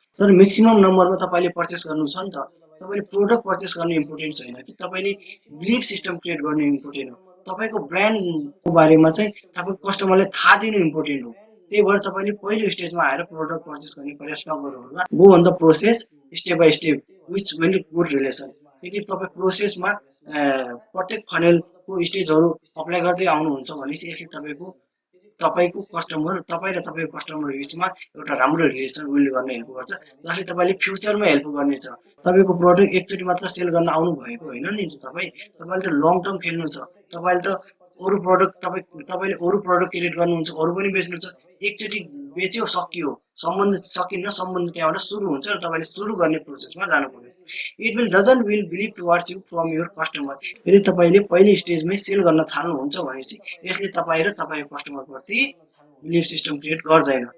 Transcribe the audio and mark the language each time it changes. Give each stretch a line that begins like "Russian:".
Nepali: तर म्याक्सिमम नम्बरमा तपाईँले पर्चेस गर्नु छ नि त। तपाईँले प्रोडक्ट पर्चेस गर्नु इम्पोर्टेन्ट छैन कि तपाईँले बिलिफ सिस्टम क्रिएट गर्नु इम्पोर्टेन्ट हो। तपाईँको ब्रान्डको बारेमा चाहिँ तपाईँको कस्टमरलाई थाहा दिनु इम्पोर्टेन्ट हो। त्यही भएर तपाईँले पहिलो स्टेजमा आएर प्रोडक्ट पर्चेस गर्ने प्रयास नगर्नु होला।
English: Go on the process step by step which will good relation.
Nepali: यदि तपाईँ प्रोसेसमा प्रत्येक फनेलको स्टेजहरू अप्लाई गर्दै आउनुहुन्छ भनेपछि यसले तपाईँको कस्टमर, तपाईँ र तपाईँको कस्टमर बिचमा एउटा राम्रो रिलेसन बिल्ड गर्न हेल्प गर्छ, जसले तपाईँले फ्युचरमा हेल्प गर्नेछ। तपाईँको प्रोडक्ट एकचोटि मात्र सेल गर्न आउनु भएको होइन नि तपाईँले त लङ टर्म खेल्नु छ। तपाईँले त तपाईँले अरू प्रोडक्ट क्रिएट गर्नुहुन्छ, अरू पनि बेच्नु छ। एकचोटि बेच्यो सकियो, सम्बन्ध सकिन्न, सम्बन्ध त्यहाँबाट सुरु हुन्छ र तपाईँले सुरु गर्ने प्रोसेसमा जानु पर्यो।
English: It will believe towards you from your customer.
Nepali: यदि तपाईँले पहिलो स्टेजमै सेल गर्न थाल्नुहुन्छ भनेपछि यसले तपाईँ र तपाईँको कस्टमरप्रति बिलिभ सिस्टम क्रिएट गर्दैन।